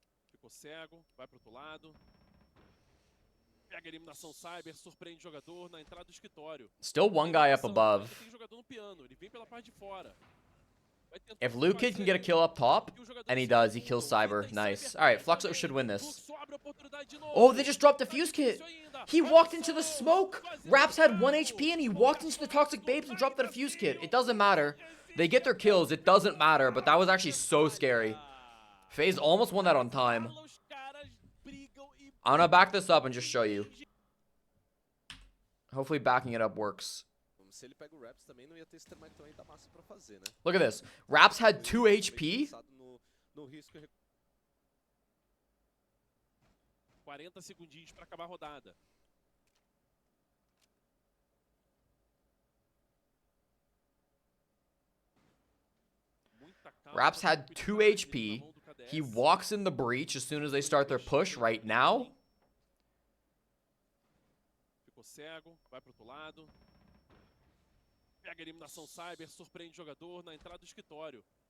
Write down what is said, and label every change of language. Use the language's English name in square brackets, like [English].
[Portuguese] Ficou cego, vai pro outro lado. Pega a eliminação Cyber, surpreende o jogador na entrada do escritório. [English] Still one guy up above. [Portuguese] Tem jogador no piano, ele vem pela parte de fora. [English] If Luquid can get a kill up top, and he does, he kills Cyber. Nice. Alright, Fluxo should win this. Oh, they just dropped the fuse kit. He walked into the smoke. Raps had 1 HP and he walked into the Toxic Babes and dropped the fuse kit. It doesn't matter. They get their kills. It doesn't matter, but that was actually so scary. FaZe almost won that on time. [Portuguese] Os caras brigam e [English] I'm gonna back this up and just show you. Hopefully backing it up works. [Portuguese] Se ele pega o Raps também não ia ter esse termite tão ainda massa pra fazer, né? [English] Look at this. Raps had 2 HP. [Portuguese] No risco 40 segundinhos pra acabar a rodada. [English] Raps had 2 HP. He walks in the breach as soon as they start their push right now. [Portuguese] Ficou cego, vai pro outro lado. Pega a eliminação Cyber, surpreende o jogador na entrada do escritório.